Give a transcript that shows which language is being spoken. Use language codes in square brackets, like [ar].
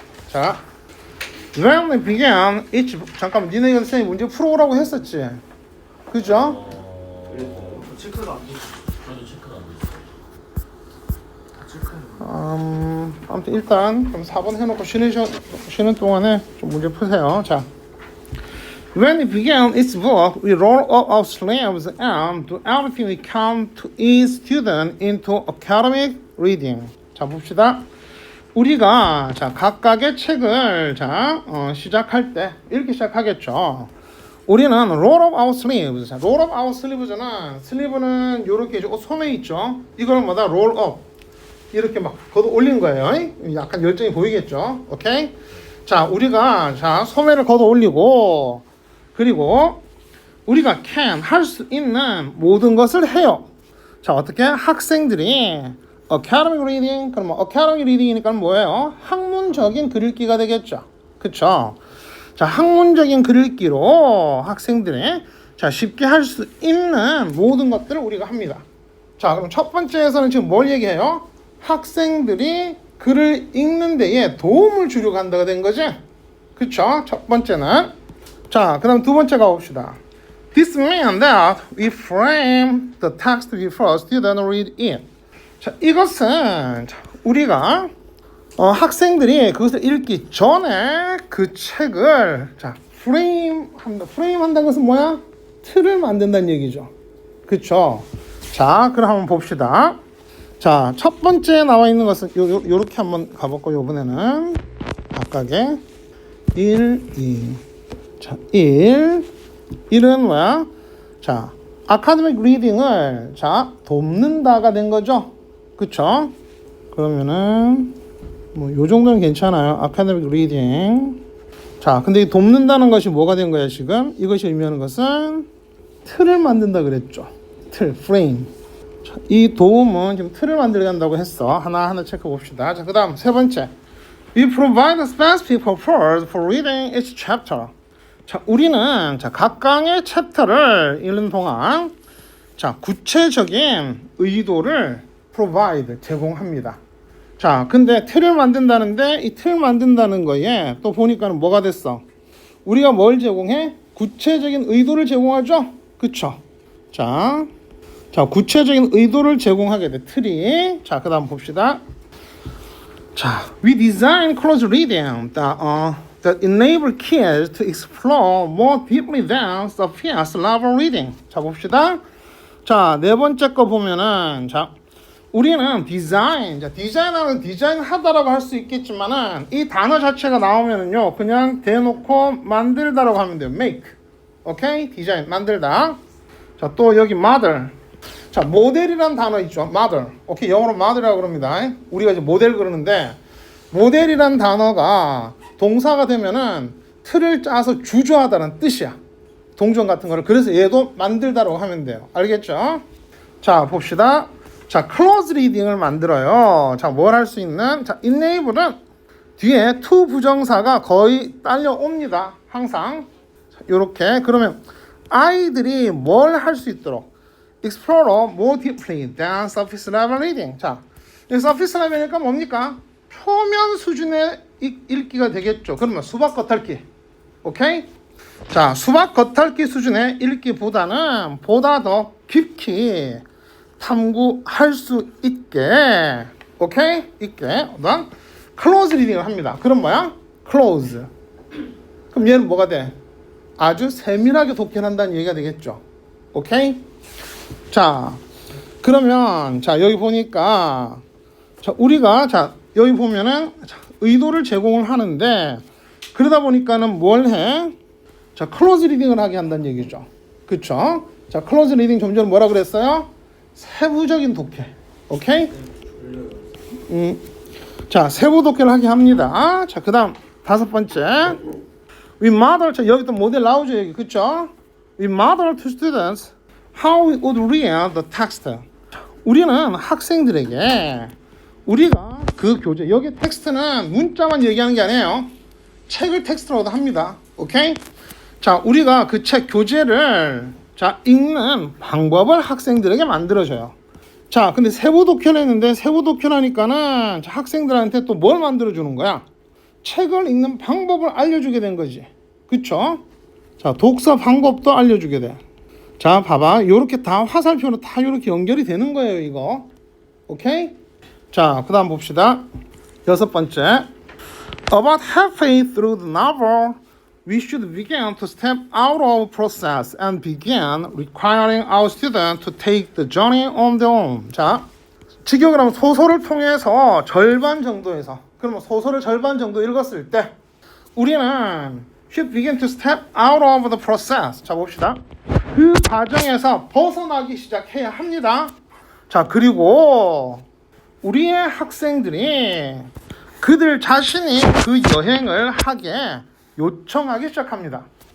[ko] 자, [en] when we began each [ko] 잠깐만 니네 이거 선생님 문제 풀어오라고 했었지? 그죠? 그리고 체크가 안 돼. 저도 체크가 안 됐어요. 체크는 아무튼 일단 그럼 4번 해놓고 쉬는 동안에 좀 문제 푸세요. [en] 자, when it began its work, we roll up our sleeves and do everything we can to ease students into academic reading. [ko] 자, 봅시다. 우리가 자 각각의 책을 시작할 때 읽기 시작하겠죠. 우리는 [en] roll up our sleeves. [ko] 자, [en] roll up our sleeves [ko] 는 슬리브는 이렇게 옷 소매 있죠. 이걸 뭐다 roll up. 이렇게 막 걷어 올린 거예요. 약간 열정이 보이겠죠. 오케이? 자, 우리가 소매를 걷어 올리고 그리고 우리가 can 할 수 있는 모든 것을 해요. 자, 어떻게 학생들이 academic reading 그러면 academic reading이니까 뭐예요? 학문적인 글 읽기가 되겠죠. 그쵸? 자, 학문적인 글 읽기로 학생들이 쉽게 할 수 있는 모든 것들을 우리가 합니다. 자, 그럼 첫 번째에서는 지금 뭘 얘기해요? 학생들이 글을 읽는 데에 도움을 주려고 한다가 된 거지? 그쵸? 첫 번째는. 자, 그 다음 두 번째 가봅시다. [en] This means that we frame the text before students read it. [ko] 자, 이것은 우리가 학생들이 그것을 읽기 전에 그 책을 프레임 한다는 것은 뭐야? 틀을 만든다는 얘기죠. 그쵸? 자, 그럼 한번 봅시다. 자, 첫 번째 나와 있는 것은 요렇게 한번 가볼까요? 요번에는 각각의 1, 2. 자, 1은 뭐야? 자, 아카데믹 리딩을 돕는다가 된 거죠. 그쵸? 그러면은 뭐 요 정도는 괜찮아요. 아카데믹 리딩. 자, 근데 이 돕는다는 것이 뭐가 된 거야, 지금? 이것이 의미하는 것은 틀을 만든다 그랬죠. 틀, 프레임. 자, 이 도움은 지금 틀을 만들어간다고 했어. 하나하나 체크 봅시다. 자, 그 다음 세 번째. [en] We provide a specific purpose for reading each chapter. [ko] 자, 우리는 각각의 챕터를 읽는 동안 구체적인 의도를 provide, 제공합니다. 자, 근데 틀을 만든다는데 이 틀 만든다는 거에 또 보니까는 뭐가 됐어? 우리가 뭘 제공해? 구체적인 의도를 제공하죠? 그쵸? 자, 구체적인 의도를 제공하게 돼, 틀이. 자, 그 다음 봅시다. [en] 자, we design close reading that enable kids to explore more deeply than surface level reading. [ko] 자, 봅시다. 자, 네 번째 거 보면은 우리는 디자인하는 디자인하다라고 할 수 있겠지만은 이 단어 자체가 나오면은요 그냥 대놓고 만들다라고 하면 돼요. make. 오케이? 디자인, 만들다. 자, 또 여기 model. 자, 모델이란 단어 있죠. model. 오케이, 영어로 model이라고 그럽니다. 우리가 이제 모델 그러는데 모델이란 단어가 동사가 되면은 틀을 짜서 주저하다는 뜻이야. 동전 같은 거를. 그래서 얘도 만들다라고 하면 돼요. 알겠죠? 자, 봅시다. 자, close reading을 만들어요. 자, 뭘 할 수 있는? 자, enable은 뒤에 to 부정사가 거의 딸려옵니다. 항상. 자, 요렇게. 그러면 아이들이 뭘 할 수 있도록 [en] explore more deeply than surface level reading. [ko] 자, 이 surface level이니까 뭡니까? 표면 수준의 읽기가 되겠죠. 그러면 수박 겉핥기. 오케이? 자, 수박 겉핥기 수준의 읽기보다는 보다 더 깊이 탐구할 수 있게, 오케이? 있게. 클로즈 리딩을 합니다. 그럼 뭐야? 클로즈. 그럼 얘는 뭐가 돼? 아주 세밀하게 독해한다는 얘기가 되겠죠. 오케이? 자, 그러면 여기 보니까 우리가 여기 보면은 의도를 제공을 하는데 그러다 보니까는 뭘 해? 클로즈 리딩을 하게 한다는 얘기죠. 그쵸? 클로즈 리딩 좀 전에 뭐라 그랬어요? 세부적인 독해. 오케이? 자, 세부 독해를 하게 합니다. 자, 그 다음 다섯 번째. [en] We model. [ko] 자, 여기 또 모델 나오죠, 여기. 그쵸? [en] We model to students how we would read the text. [ko] 우리는 학생들에게 우리가 그 교재, 여기 텍스트는 문자만 얘기하는 게 아니에요. 책을 텍스트로도 합니다. 오케이? 자, 우리가 그 책 교재를 읽는 방법을 학생들에게 만들어줘요. 자, 근데 세부 독해를 했는데 세부 독해를 하니까는 학생들한테 또 뭘 만들어주는 거야? 책을 읽는 방법을 알려주게 된 거지. 그쵸? 자, 독서 방법도 알려주게 돼. 자, 봐봐. 요렇게 다 화살표로 다 요렇게 연결이 되는 거예요, 이거. 오케이? 자, 그 다음 봅시다. 6번째. [en] About halfway through the novel, we should begin to step out of process and begin requiring our students to take the journey on their own. [ko] 자, 직역을 하면 소설을 통해서 절반 정도에서, 그러면 소설을 절반 정도 읽었을 때 우리는 [en] should begin to step out of the process. [ko] 자, 봅시다. 그 과정에서 벗어나기 시작해야 합니다. 자, 그리고 우리의 학생들이 그들 자신이 그 여행을 하게 요청하기 시작합니다.